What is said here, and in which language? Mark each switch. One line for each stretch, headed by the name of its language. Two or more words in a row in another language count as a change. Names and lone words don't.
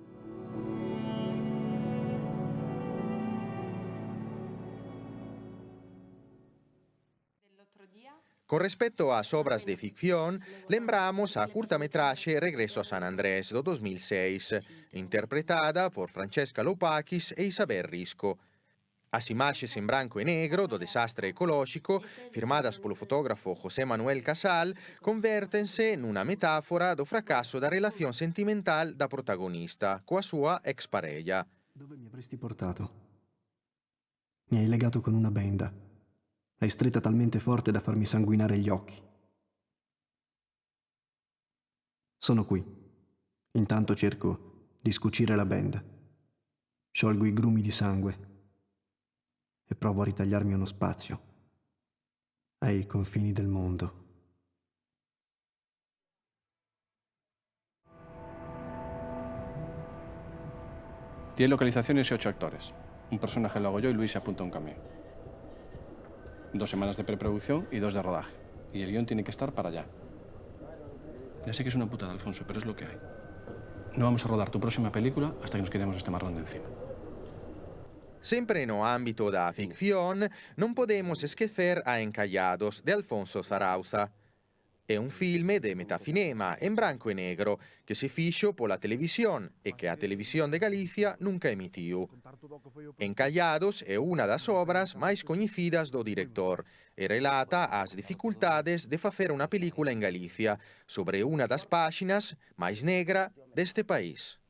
Galician: Con respecto ás obras de ficción, lembramos a curtametraxe Regreso a San Andrés, do 2006, interpretada por Francesca Loupakis e Isabel Risco. As imaxes en branco e negro do desastre ecolóxico, firmadas polo fotógrafo José Manuel Casal, convértense nunha metáfora do fracaso da relación sentimental da protagonista coa súa exparella.
Italian: Dove mi avresti portato? Mi hai legato con una benda. L'hai stretta talmente forte da farmi sanguinare gli occhi. Sono qui. Intanto cerco di scucire la benda. Sciolgo i grumi di sangue e provo a ritagliarmi uno spazio ai confini del mondo.
Spanish: Tiene localizaciones y 8 actores. Un personaje lo hago yo y Luis se apunta a un camión. 2 semanas de preproducción y 2 de rodaje. Y el guión tiene que estar para allá. Ya sé que es una putada, Alfonso, pero es lo que hay. No vamos a rodar tu próxima película hasta que nos quitemos este marrón de encima.
Galician: Sempre no ámbito da ficción, non podemos esquecer a Encallados, de Alfonso Zarauza. É un filme de metafinema en branco e negro que se fixo pola televisión e que a Televisión de Galicia nunca emitiu. Encallados é unha das obras máis coñecidas do director e relata as dificultades de facer unha película en Galicia sobre unha das páxinas máis negra deste país.